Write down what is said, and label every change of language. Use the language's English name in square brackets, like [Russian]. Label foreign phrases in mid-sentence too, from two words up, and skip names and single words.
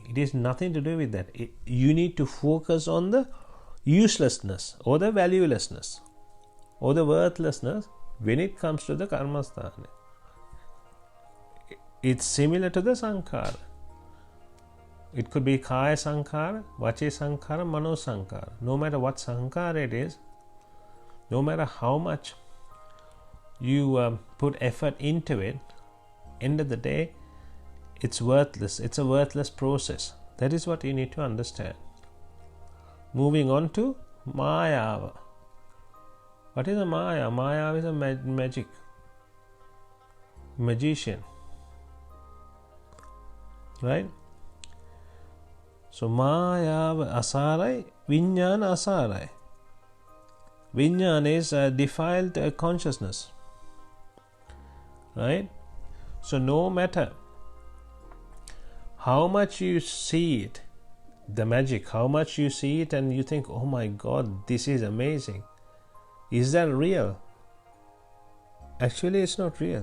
[English] It is nothing to do with that. You need to focus on the uselessness or the valuelessness or the worthlessness when it comes to the karmasthana. It's similar to the sankhara. [Pali] It could be kaya sankhara, vachi sankhara, mano sankhara. [English] No matter what sankhara it is, no matter how much you put effort into it, end of the day, it's worthless. It's a worthless process. That is what you need to understand. Moving on to Maya. What is a Maya? Maya is a magician. Right? [Pali] So Maya asarai, Vijnana asarai. [English] Vijnana is a defiled consciousness. Right? So no matter how much you see it, the magic, how much you see it and you think, oh my God, this is amazing. Is that real? Actually, it's not real.